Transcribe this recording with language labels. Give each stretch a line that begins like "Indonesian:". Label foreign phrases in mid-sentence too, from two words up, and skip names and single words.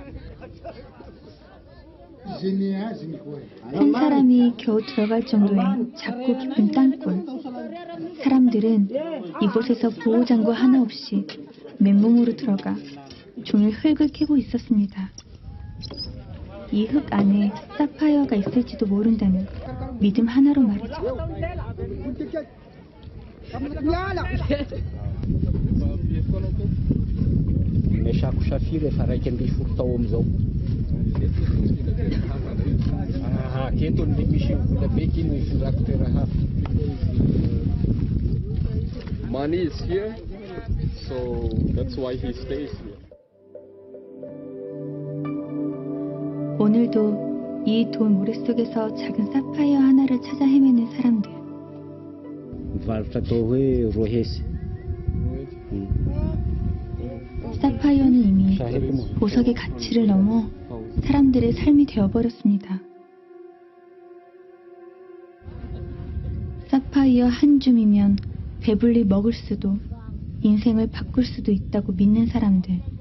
Korean: 한 사람이 겨우 들어갈 정도의 작고 깊은 땅굴. 사람들은 이곳에서 보호장구 하나 없이 맨몸으로 들어가 종일 흙을 캐고 있었습니다. 이 흙 안에 사파이어가 있을지도 모른다는 믿음 하나로 말이죠.
Malagasy: Meshako safira efa raiky amby folo tao amizao. Aketo le misy vola beky ino ifondrako toera hafa.
English: Money is here, so that's why he stays here.
Korean: 오늘도 이 돌 모래속에서 작은 사파이어 하나를 찾아 헤매는 사람들.
Malagasy: Mivarotra atao hoe rohesy.
Korean: 사파이어는 이미 보석의 가치를 넘어 사람들의 삶이 되어버렸습니다. 사파이어 한 줌이면 배불리 먹을 수도 인생을 바꿀 수도 있다고 믿는 사람들.